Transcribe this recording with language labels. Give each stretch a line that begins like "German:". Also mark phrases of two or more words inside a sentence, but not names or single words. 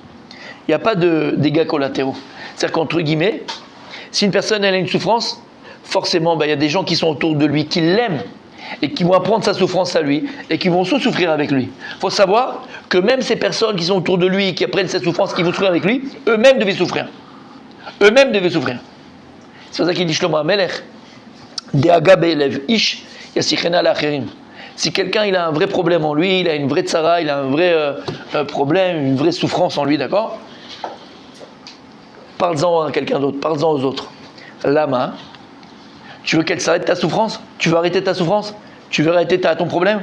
French: Il n'y a pas de dégâts collatéraux. C'est-à-dire qu'entre guillemets, si une personne elle a une souffrance, forcément, il y a des gens qui sont autour de lui, qui l'aiment, et qui vont apprendre sa souffrance à lui, et qui vont souffrir avec lui. Il faut savoir que même ces personnes qui sont autour de lui, qui apprennent cette souffrance, qui vont souffrir avec lui, eux-mêmes devaient souffrir. Eux-mêmes devaient souffrir. C'est pour ça qu'il dit Shlomo HaMelech,
Hebrew: דאגה בלב איש ישיחנה לאחרים.
French: Si quelqu'un il a un vrai problème en lui, il a une vraie tsara, il a un vrai problème, une vraie souffrance en lui, d'accord? Parle-en à quelqu'un d'autre, parle-en aux autres. Lama, tu veux qu'elle s'arrête ta souffrance? Tu veux arrêter ta souffrance? Tu veux arrêter ton problème?